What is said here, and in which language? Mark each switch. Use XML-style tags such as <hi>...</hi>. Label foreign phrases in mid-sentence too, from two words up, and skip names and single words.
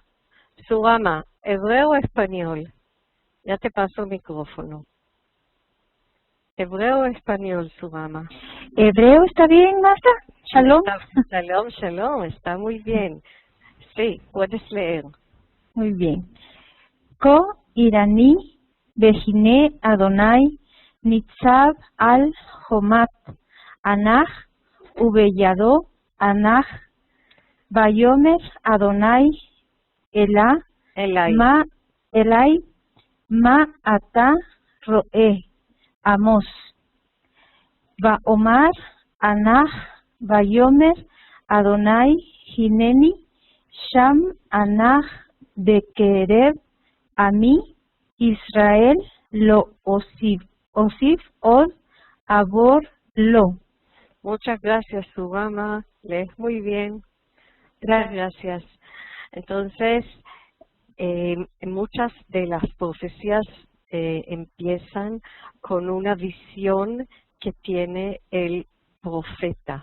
<es>Surama, hebreo o español. Ya te paso el micrófono. Hebreo o español, Surama. Hebreo está bien, Marta. Shalom. Shalom, shalom, está muy bien. Sí, puedes leer. Muy bien.</es> <he>כה הראני והנה אדני נצב על חומת אנך ובידו אנך ויאמר אדני אלי מה אתה ראה עמוס ואמר אנך ויאמר אדני הנני שם אנך בקרב עמי ישראל לא אוסיף עוד עבור לו.</he> <es>Muchas gracias, Surama. Lees muy bien. Gracias. Entonces, muchas de las profecías empiezan con una visión que tiene el profeta.</es>